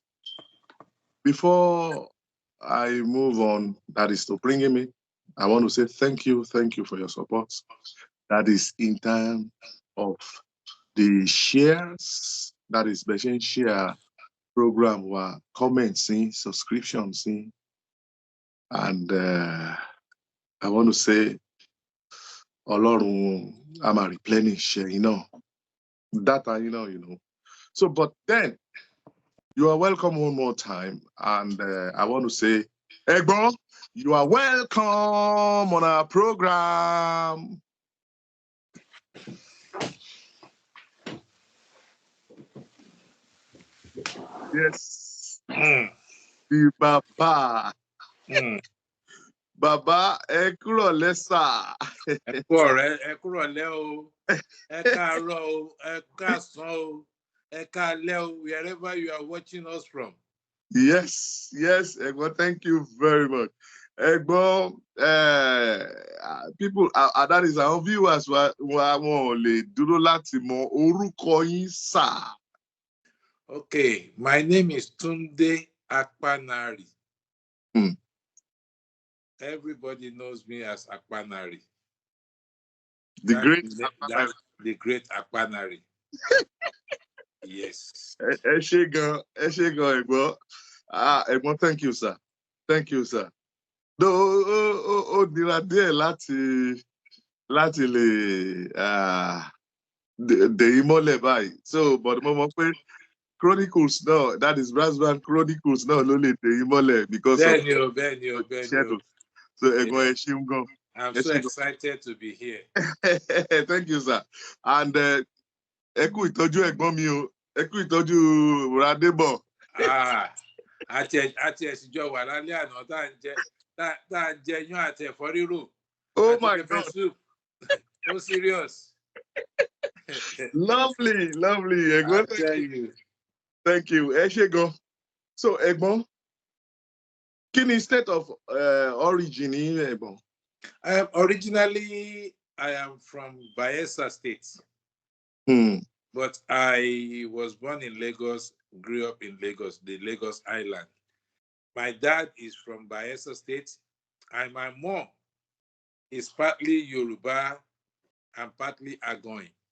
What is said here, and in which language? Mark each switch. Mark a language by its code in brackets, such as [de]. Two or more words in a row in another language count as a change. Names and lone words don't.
[en] Before I move on, that is to bringing me, I want to say thank you for your support. That is in terms of the shares, that is Beshen share program, or comments, subscriptions, and I want to say, [yo] Ọlọ́run a máa [en] replenish, data, you know. So, but then, you are welcome one more time, and I want to say, Egbon, you are welcome on our program. Yes. [yo] The Baba. Baba, ẹ kúrọ̀lẹ́ sà. Ẹ kúrọ̀lẹ́ o, ẹ káàárọ̀ o, ẹ káàsán o, ẹ káalẹ́ o, [en] wherever you are watching us from. Yes, Egbon, thank you very much. [yo] Egbon, [en] people, that is our viewers [yo] wọn ò lè dúró láti mọ orúkọ yín sà. [en] Okay, my name is Tunde Apanari. Everybody knows me as Apanari. The great Apanari. Yes. [yo] Ẹ ṣé gan, [en] Egbon. Egbon, thank you, sir. [yo] Though ó nira díẹ̀ láti lè dè ìmọ́lẹ̀ báyìí. [en] So, but [yo] mo mọ̀ pé Chronicles náà, [en] that is [yo] Brass Band Chronicles náà ló lè dè ìmọ́lẹ̀ [en] because of shadows. So, [yo] Egbon, ẹ ṣeun gan. [en] I'm so excited to be here. Thank you, sir. [yo] And ẹ kú ìtọ́jú ẹ̀gbọ́n mi o, ẹ kú ìtọ́jú Radebo. Àti ẹ̀sìnjọ wà lálẹ́ àná tá à ń jẹ yán àti ẹ̀fọ́ rírò. [en] Oh my God. Soup. So serious. Lovely, Egbon. Thank you. [yo] Ẹ ṣé gan. So, Egbon, kí ni [en] state of origin [yo] yín, Egbon? [en] Originally, I am from Bayelsa State. But I was born in Lagos, grew up in Lagos, the Lagos Island. My dad is from Bayelsa State, and my mom is partly Yoruba and partly Agoin.